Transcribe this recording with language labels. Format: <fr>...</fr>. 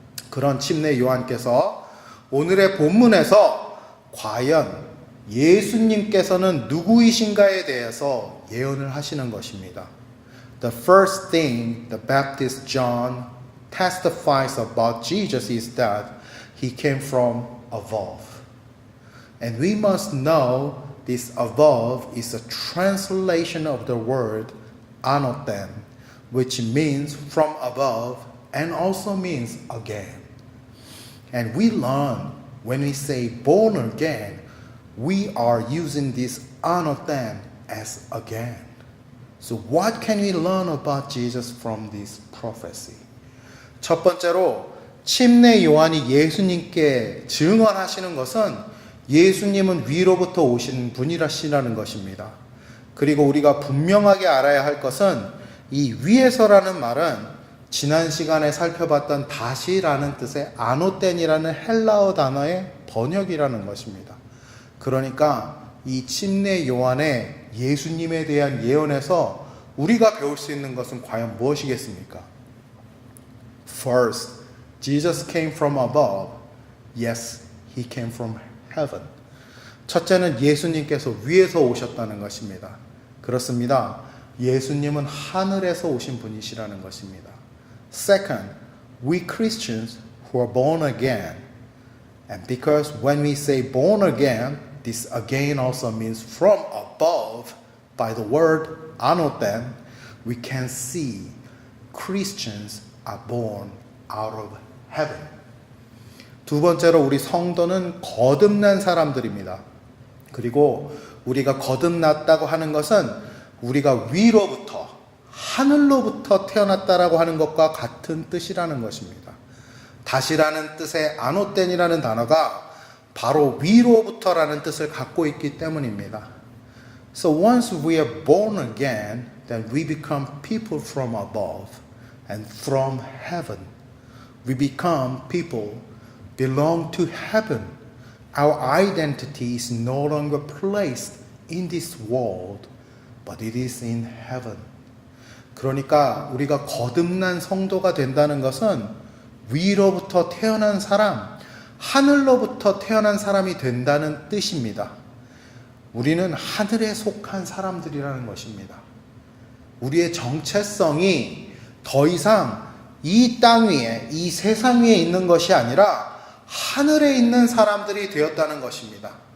<ko>그런 침례 요한께서 오늘의 본문에서 과연 예수님께서는 누구이신가에 대해서 예언을 하시는 것입니다.</ko> <en>The first thing the Baptist John testifies about Jesus is that he came from above. And we must know this above is a translation of the word anothen, which means from above and also means again. And we learn when we say born again, we are using this anothen as again. So what can we learn about Jesus from this prophecy?</en> <ko>첫 번째로 침례 요한이 예수님께 증언하시는 것은 예수님은 위로부터 오신 분이라시라는 것입니다. 그리고 우리가 분명하게 알아야 할 것은 이 위에서라는 말은 지난 시간에 살펴봤던 다시라는 뜻의 아노텐이라는 헬라어 단어의 번역이라는 것입니다. 그러니까 이 침례 요한의 예수님에 대한 예언에서 우리가 배울 수 있는 것은 과연 무엇이겠습니까?</ko> <en>First, Jesus came from above. Yes, he came from heaven.</en> <ko>첫째는 예수님께서 위에서 오셨다는 것입니다. 그렇습니다. 예수님은 하늘에서 오신 분이시라는 것입니다.</ko> <en>Second, we Christians who are born again. And because when we say born again, this again also means from above. By the word anothen, we can see Christians are born out of heaven.</en> <ko>두 번째로 우리 성도는 거듭난 사람들입니다. 그리고 우리가 거듭났다고 하는 것은 우리가 위로부터 하늘로부터 태어났다라고 하는 것과 같은 뜻이라는 것입니다. 다시라는 뜻의 아노텐이라는 단어가 바로 위로부터라는 뜻을 갖고 있기 때문입니다.</ko> <en>So once we are born again, then we become people from above and from heaven. We become people belong to heaven. Our identity is no longer placed in this world, but it is in heaven.</en> <ko>그러니까 우리가 거듭난 성도가 된다는 것은 위로부터 태어난 사람, 하늘로부터 태어난 사람이 된다는 뜻입니다. 우리는 하늘에 속한 사람들이라는 것입니다. 우리의 정체성이 더 이상 이 땅 위에, 이 세상 위에 있는 것이 아니라 하늘에 있는 사람들이 되었다는 것입니다.</ko>